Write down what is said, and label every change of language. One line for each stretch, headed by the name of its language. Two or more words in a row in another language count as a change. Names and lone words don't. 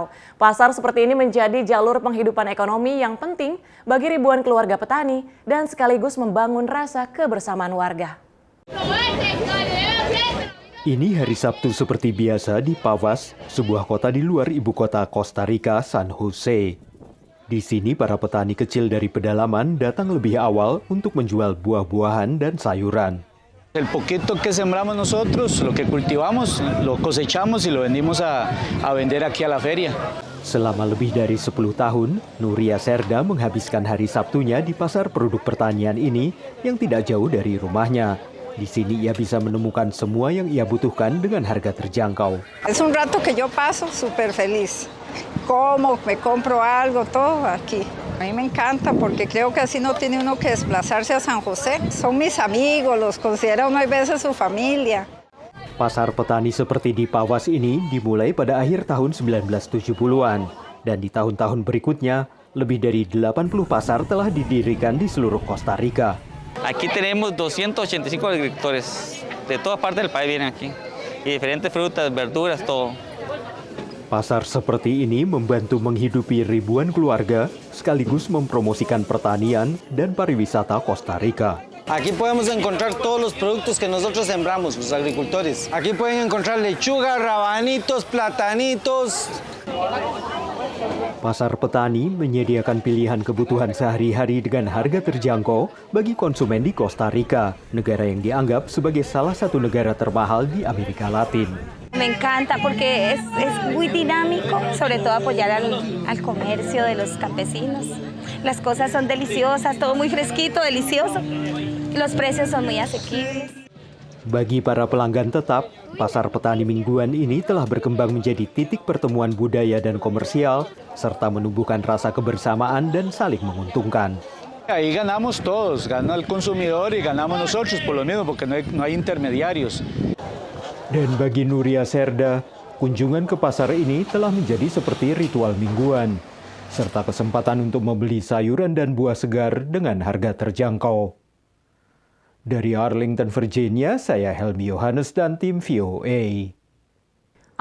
Indonesian: Pasar seperti ini menjadi jalur penghidupan ekonomi yang penting bagi ribuan keluarga petani dan sekaligus membangun rasa kebersamaan warga. Ini hari Sabtu seperti biasa di Pavas, sebuah kota di luar ibu kota Costa Rica, San Jose. Di sini para petani kecil dari pedalaman datang lebih awal untuk menjual buah-buahan dan sayuran.
Spanish: El poquito que sembramos nosotros, lo que cultivamos, lo cosechamos y lo vendimos a vender aquí a la feria.
Indonesian: Selama lebih dari 10 tahun, Nuria Serda menghabiskan hari Sabtunya di pasar produk pertanian ini yang tidak jauh dari rumahnya. Di sini ia bisa menemukan semua yang ia butuhkan dengan harga terjangkau.
Spanish: Es un rato que yo paso súper feliz. Como, me compro algo, todo aquí. A mí me encanta porque creo que así no tiene uno que desplazarse a San José. Son mis amigos, los considera uno a veces su familia.
Indonesian: Pasar petani seperti di Pavas ini dimulai pada akhir tahun 1970-an. Dan di tahun-tahun berikutnya, lebih dari 80 pasar telah didirikan di seluruh Costa Rica.
Spanish: Aquí tenemos 285 agricultores. De toda parte del país vienen aquí. Y diferentes frutas, verduras, todo.
Indonesian: Pasar seperti ini membantu menghidupi ribuan keluarga, sekaligus mempromosikan pertanian dan pariwisata Costa Rica.
Spanish: Aquí podemos encontrar todos los productos que nosotros sembramos, los agricultores. Aquí pueden encontrar lechuga, rabanitos, platanitos.
Indonesian: Pasar petani menyediakan pilihan kebutuhan sehari-hari dengan harga terjangkau bagi konsumen di Costa Rica, negara yang dianggap sebagai salah satu negara termahal di Amerika Latin.
Spanish: Me encanta porque es muy dinámico, sobre todo apoyar al comercio de los campesinos. Las cosas son deliciosas, todo muy fresquito, delicioso. Los precios son muy asequibles.
Indonesian: Bagi para pelanggan tetap, pasar petani mingguan ini telah berkembang menjadi titik pertemuan budaya dan komersial, serta menumbuhkan rasa kebersamaan dan saling menguntungkan.
Spanish: Ahí ganamos todos, gana el consumidor y ganamos nosotros por lo mismo, porque no hay intermediarios.
Indonesian: Dan bagi Nuria Serda, kunjungan ke pasar ini telah menjadi seperti ritual mingguan, serta kesempatan untuk membeli sayuran dan buah segar dengan harga terjangkau. Dari Arlington, Virginia, saya Helmi Yohanes dan tim VOA.